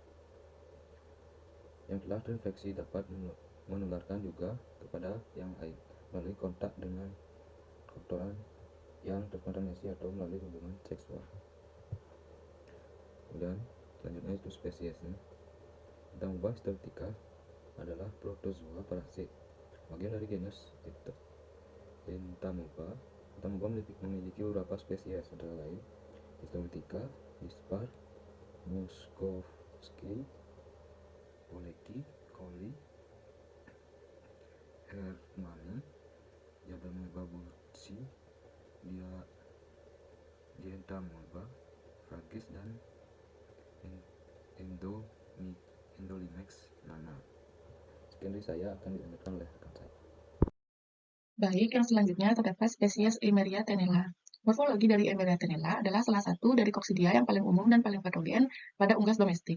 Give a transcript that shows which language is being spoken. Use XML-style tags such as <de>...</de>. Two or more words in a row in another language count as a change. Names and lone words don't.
<id>Yang telah terinfeksi dapat menularkan juga kepada yang lain melalui kontak dengan kotoran yang terkontaminasi atau melalui hubungan seksual. Kemudian selanjutnya itu spesiesnya. Entamoeba histolytica adalah protozoa parasit, bagian dari genus Entamoeba. Entamoeba memiliki beberapa spesies antara lain Histolytica, Dispar, Moskowski, Polecki, Colli, Hermanni, Diadamoeba bursi, Dientamoeba fragis, dan Endolimex nana. Sekian dari saya, akan dilanjutkan oleh rekan saya. Baik, yang selanjutnya terdapat spesies Emeria tenella. Morfologi dari Emeria tenella adalah salah satu dari koksidia yang paling umum dan paling patogen pada unggas domestik.</id>